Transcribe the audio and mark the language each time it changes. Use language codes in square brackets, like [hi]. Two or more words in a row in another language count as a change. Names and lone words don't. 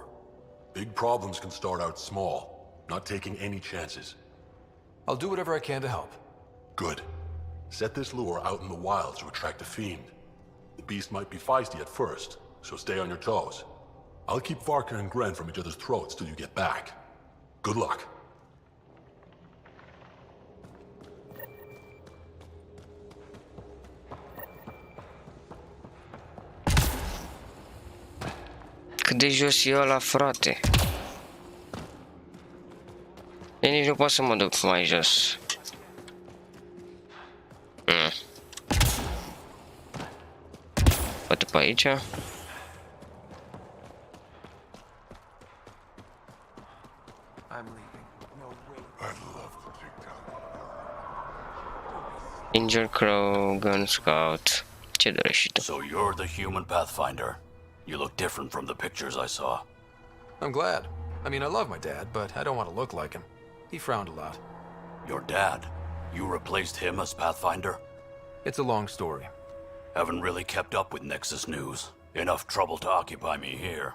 [en] Big problems can start out small, not taking any chances. I'll do whatever I can to help. Good. Set this lure out in the wilds to attract a fiend. The beast might be feisty at first, so stay on your toes. I'll keep Varka and Gren from each other's throats till you get back. Good luck. [ro] Cât de jos e ăla, frate? Eu nici nu pot să mă duc mai jos. Poate pe aici? [en] Injured Crow, Gun Scout. [ro] Ce dorești și tu? [en] So you're the human Pathfinder. You look different from the pictures I saw. I'm glad. I mean, I love my dad, but I don't want to look like him. He frowned a lot. Your dad? You replaced him as Pathfinder? It's a long story. Haven't really kept up with Nexus news. Enough trouble to occupy me here.